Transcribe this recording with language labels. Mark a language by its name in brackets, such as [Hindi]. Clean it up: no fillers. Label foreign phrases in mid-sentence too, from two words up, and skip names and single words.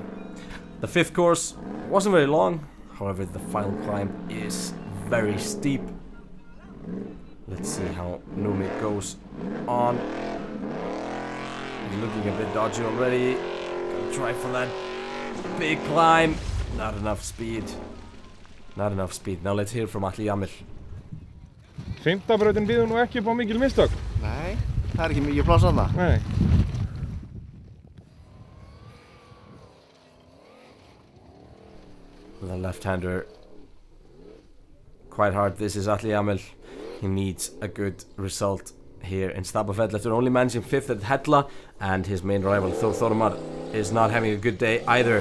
[English] The 5th course wasn't very long. However, the final climb is very steep. Let's see how Númi goes on. He's looking a bit dodgy already. Gonna try for that big climb. Not enough speed. Not enough speed. Now let's hear from Atli Jamil. [Icelandic] 5. brautin býður nú ekki upp á mikil mistök. Nei, það ekki mikið pláss þarna. Nei. [English] The left-hander. Quite hard. This is Atli Jamil. He needs a good result here in Stapafell after only managing 5th at Hella, and his main rival Þormar is not having a good day either.